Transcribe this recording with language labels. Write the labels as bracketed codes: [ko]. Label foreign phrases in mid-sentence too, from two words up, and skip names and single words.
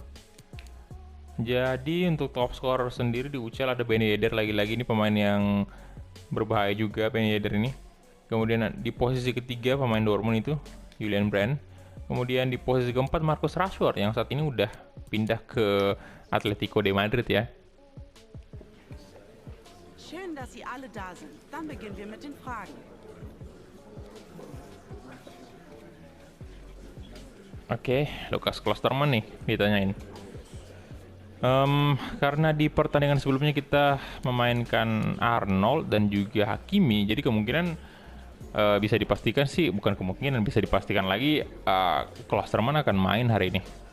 [id] Jadi untuk [en] top scorer [id] sendiri di UCL ada Ben Yedder, lagi-lagi ini pemain yang berbahaya juga Ben Yedder ini. Kemudian di posisi ketiga pemain Dortmund itu Julian Brandt. Kemudian di posisi keempat Marcus Rashford yang saat ini udah pindah ke Atletico de Madrid ya. [de] Schön, dass Sie alle da sind. Dann beginnen wir mit den Fragen. [id] Oke, Lukas Klosterman nih ditanyain. Karena di pertandingan sebelumnya kita memainkan Arnold dan juga Hakimi, jadi kemungkinan bisa dipastikan sih, bukan kemungkinan, bisa dipastikan lagi Klosterman akan main hari ini.